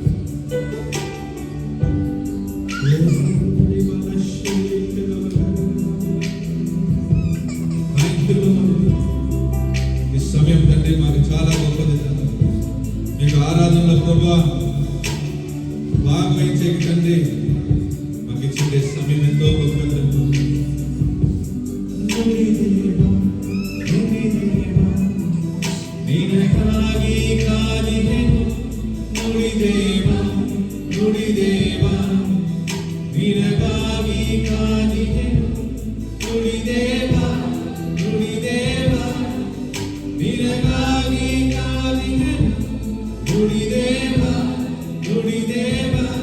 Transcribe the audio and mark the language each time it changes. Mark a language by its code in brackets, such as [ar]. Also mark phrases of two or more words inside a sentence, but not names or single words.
[te] ఈ సమయం తండ్రి మాకు చాలా గొప్పది తండ్రి. మీకు ఆరాధనలో ప్రభువా భాగవహించే తండ్రి మాకు ఇచ్చే సమయం ఎంతో గొప్పది. [kn] ನಿನಗಾಗಿ ಕಾದಿದೆನು ನುಡಿದೇವ ನುಡಿದೇವ, ನಿನಗಾಗಿ ಕಾದಿದೆನು ನುಡಿದೇವ ನುಡಿದೇವ, ನಿನಗಾಗಿ ಕಾದಿದೆನು ನುಡಿದೇವ ನುಡಿದೇವ,